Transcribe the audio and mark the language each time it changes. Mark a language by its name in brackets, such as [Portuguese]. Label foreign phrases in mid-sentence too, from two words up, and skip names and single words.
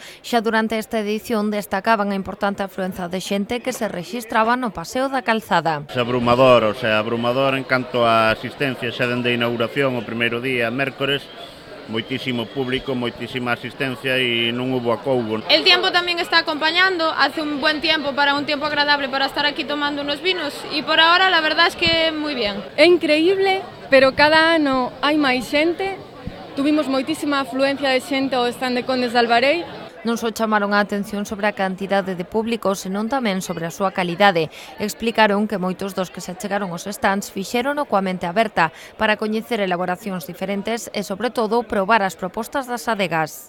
[Galician] Xa durante esta edición destacaban a importante afluenza de xente que se rexistraba no Paseo da Calzada. É abrumador en canto á asistencia xa dende a inauguración o primeiro día, mércores, moitísimo público, moitísima asistencia e non hubo acougo. [Spanish] El tiempo también está acompañando, hace un buen tiempo para un tiempo agradable para estar aquí tomando unos vinos y por ahora la verdad es que muy bien. [Galician] É increíble, pero cada ano hai máis xente, tuvimos moitísima afluencia de xente ao stand de Condes de Albarei. Non só chamaron a atención sobre a cantidade de público, senón tamén sobre a súa calidade. Explicaron que moitos dos que se achegaron aos stands fixérono coa mente aberta para coñecer elaboracións diferentes e, sobre todo, probar as propostas das adegas.